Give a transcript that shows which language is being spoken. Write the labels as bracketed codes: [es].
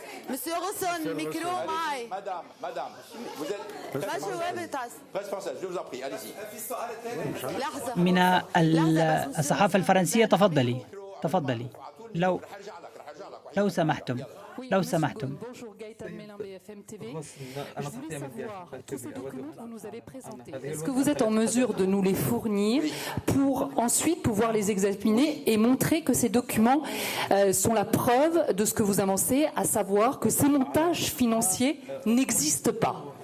[fr] Monsieur Rosson, micro, Madame, vous êtes responsable, je vous en prie, allez-y. [ar] من الصحافة الفرنسية تفضلي لو سمحتم. [fr] Bonjour, Gaëtan Mélin, BFM TV. Je voulais savoir, tous ces documents que vous nous avez présentés, est-ce que vous êtes en mesure de nous les fournir pour ensuite pouvoir les examiner et montrer que ces documents sont la preuve de ce que vous avancez, à savoir que ces montages financiers n'existent pas?